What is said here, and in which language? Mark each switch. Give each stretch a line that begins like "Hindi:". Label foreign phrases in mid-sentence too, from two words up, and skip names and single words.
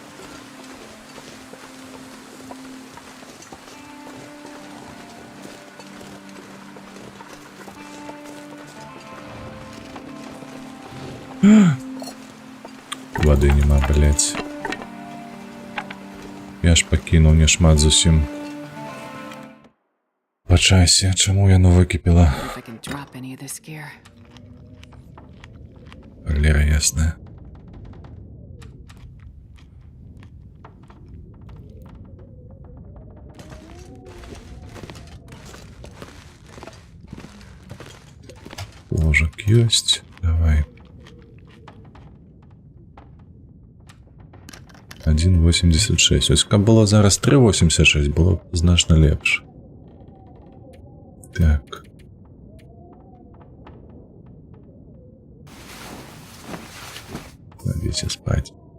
Belarusian: Воды нема, блять. Я ж пакінуў няшмат зусім. Па часе, чаму яно выкіпела?
English: If I can drop any of this gear.
Belarusian: Валера ясная. Ложек ёсць. Давай. 1,86. Ось, каб было зараз 3,86, было б значна лепш. Так. Ладите спать.